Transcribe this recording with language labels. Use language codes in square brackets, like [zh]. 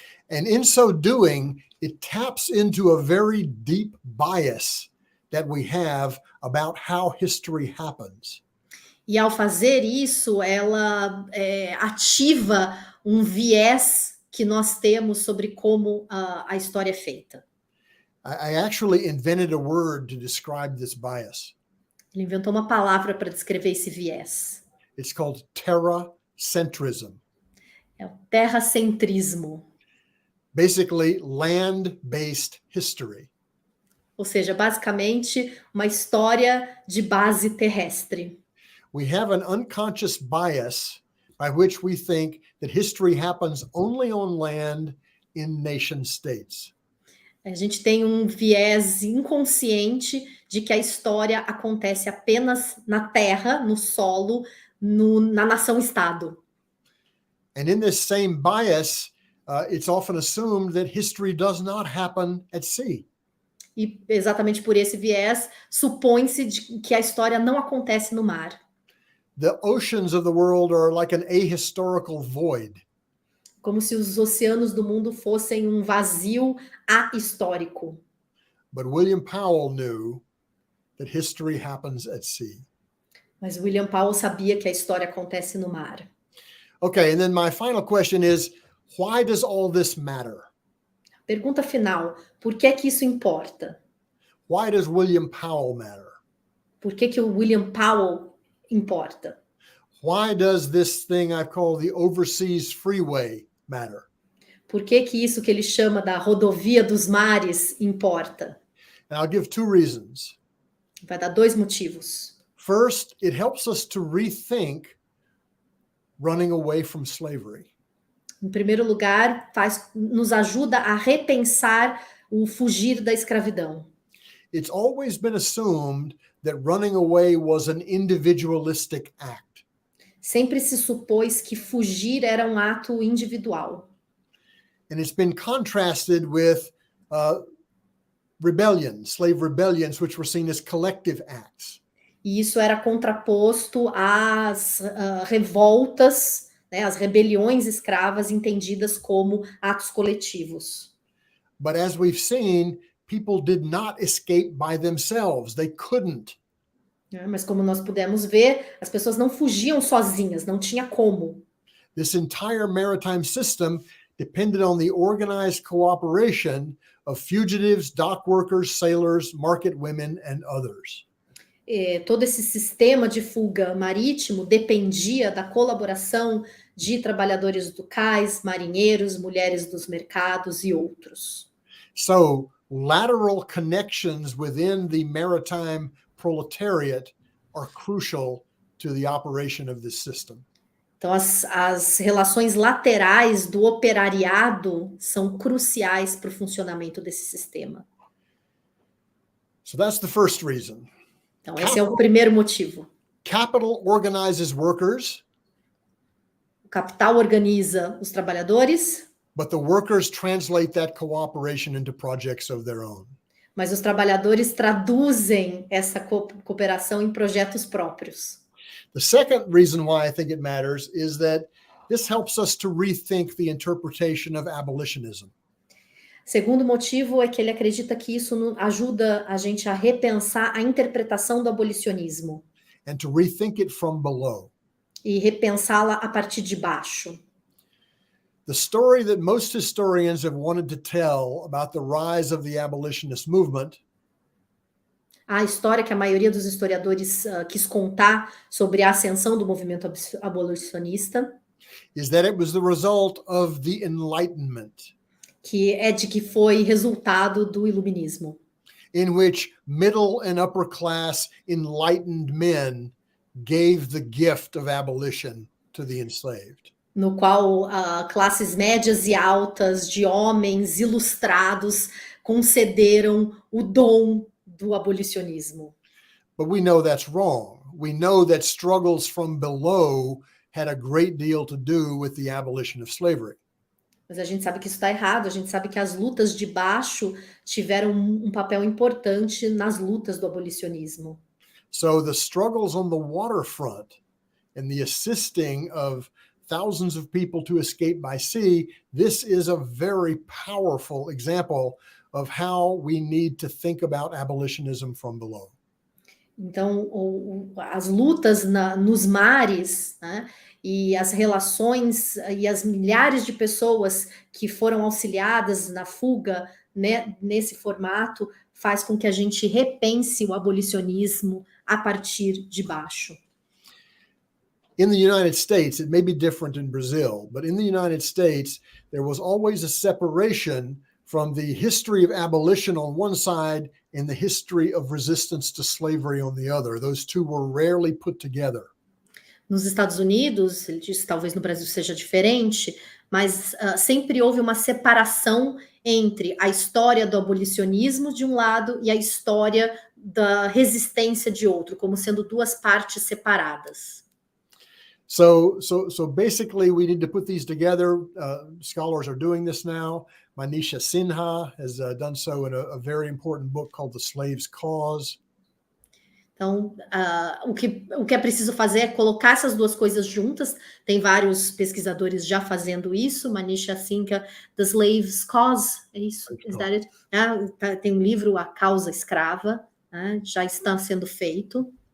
[en] And in so doing, it taps into a very deep bias that we have about how history happens. [pt] E ao fazer isso, ela ativa um viés que nós temos sobre como a história é feita. [en] I actually invented a word to describe this bias. [pt] Ele inventou uma palavra para descrever esse viés. [en] It's called terracentrism. [pt] É o terracentrismo. [en] Basically, land-based history. [pt] Ou seja, basicamente, uma história de base terrestre. [en] We have an unconscious bias by which we think that history happens only on land in nation states. [pt] A gente tem um viés inconsciente de que a história acontece apenas na terra, no solo, na nação-estado. [en] And in this same bias, it's often assumed that history does not happen at sea. [pt] E exatamente por esse viés, supõe-se que a história não acontece no mar. [en] The oceans of the world are like an ahistorical void. [pt] Como se os oceanos do mundo fossem um vazio ahistórico. [en] But William Powell knew that history happens at sea. [pt] Mas William Powell sabia que a história acontece no mar. [en] Okay, and then my final question is, why does all this matter? [pt] Pergunta final, por que isso importa? [en] Why does William Powell matter? [pt] Por que o William Powell importa? [en] Why does this thing I call the overseas freeway matter? [pt] Por que isso que ele chama da rodovia dos mares importa? [en] And I'll give two reasons. [pt] Vai dar dois motivos. [en] First, it helps us to rethink running away from slavery. [pt] Em primeiro lugar, nos ajuda a repensar o fugir da escravidão. [en] It's always been assumed that running away was an individualistic act. [pt] Sempre se supôs que fugir era um ato individual. [en] And it's been contrasted with slave rebellions, which were seen as collective acts. [pt] E isso era contraposto às revoltas, né, as rebeliões escravas entendidas como atos coletivos. [en] But as we've seen, people did not escape by themselves. They couldn't. [pt] Mas como nós pudemos ver, as pessoas não fugiam sozinhas, não tinha como. [en] This entire maritime system depended on the organized cooperation of fugitives, dock workers, sailors, market women, and others. [pt] Todo esse sistema de fuga marítimo dependia da colaboração de trabalhadores do cais, marinheiros, mulheres dos mercados e outros. [en] So, lateral connections within the maritime proletariat are crucial to the operation of this system. [pt] Então, as relações laterais do operariado são cruciais para o funcionamento desse sistema. [en] So that's the first reason. [pt] Então, esse é o primeiro motivo. [en] Capital organizes workers. [pt] O capital organiza os trabalhadores. [en] But the workers translate that cooperation into projects of their own. [pt] Mas os trabalhadores traduzem essa cooperação em projetos próprios. [en] The second reason why I think it matters is that this helps us to rethink the interpretation of abolitionism. [pt] Segundo motivo é que ele acredita que isso ajuda a gente a repensar a interpretação do abolicionismo. [en] And to rethink it from below. [pt] E repensá-la a partir de baixo. [en] The story that most historians have wanted to tell about the rise of the abolitionist movement. [pt] A história que a maioria dos historiadores quis contar sobre a ascensão do movimento abolicionista. [en] Is that it was the result of the Enlightenment. [pt] Que foi resultado do iluminismo. [en] In which middle and upper class enlightened men gave the gift of abolition to the enslaved. [pt] No qual classes médias e altas de homens ilustrados concederam o dom do abolicionismo. [en] But we know that's wrong. We know that struggles from below had a great deal to do with the abolition of slavery. [pt] Mas a gente sabe que isso está errado, a gente sabe que as lutas de baixo tiveram um papel importante nas lutas do abolicionismo. [en] So the struggles on the waterfront and the assisting of thousands of people to escape by sea, this is a very powerful example of how we need to think about abolitionism from below. [pt] Então, as lutas nos mares, né, e as relações e as milhares de pessoas que foram auxiliadas na fuga, né, nesse formato, faz com que a gente repense o abolicionismo a partir de baixo. [en] In the United States, it may be different in Brazil, but in the United States, there was always a separation from the history of abolition on one side and the history of resistance to slavery on the other. Those two were rarely put together. [pt] Nos Estados Unidos, ele disse, talvez no Brasil seja diferente, mas sempre houve uma separação entre a história do abolicionismo de um lado e a história da resistência de outro, como sendo duas partes separadas. [en] So basically, we need to put these together. Scholars are doing this now. Manisha Sinha has done so in a very important book called The Slave's Cause. [pt] Então, o que é preciso fazer é colocar essas duas coisas juntas. Tem vários pesquisadores já fazendo isso. Manisha Sinha, The Slave's Cause, é isso? [en] Is that it? [pt] Tem um livro, A Causa Escrava, já está sendo feito.